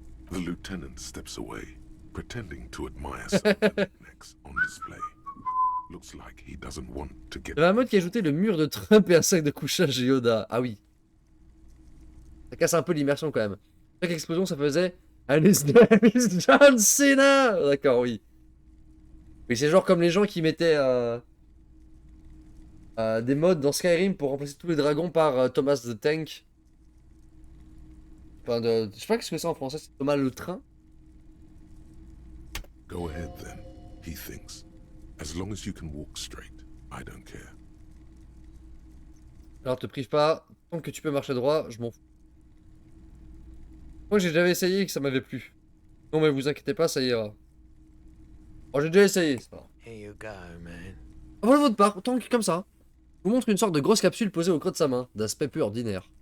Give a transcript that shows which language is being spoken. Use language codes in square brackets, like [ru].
[en] The lieutenant steps away, pretending to admire something next on display. Looks like he doesn't want to get. [fr] Il y a un mode qui a ajouté le mur de Trump et un sac de couchage et Yoda. Ah oui. Ça casse un peu l'immersion quand même. Chaque explosion ça faisait [en] And his name is John Cena. [fr] D'accord, oui. Oui, c'est genre comme les gens qui mettaient des mods dans Skyrim pour remplacer tous les dragons par Thomas the Tank. Enfin, je sais pas qu'est-ce que c'est en français, c'est Thomas le train. [en] Go ahead then, he thinks. As long as you can walk straight, I don't care. [fr] Alors te prive pas, tant que tu peux marcher droit, je m'en fous. Moi j'ai déjà essayé et que ça m'avait plu. Non mais vous inquiétez pas, ça ira. Oh j'ai déjà essayé, c'est pas grave. [en] Here you go, man. [fr] Voilà votre part, autant que comme ça. Vous montre une sorte de grosse capsule posée au creux de sa main, d'aspect peu ordinaire.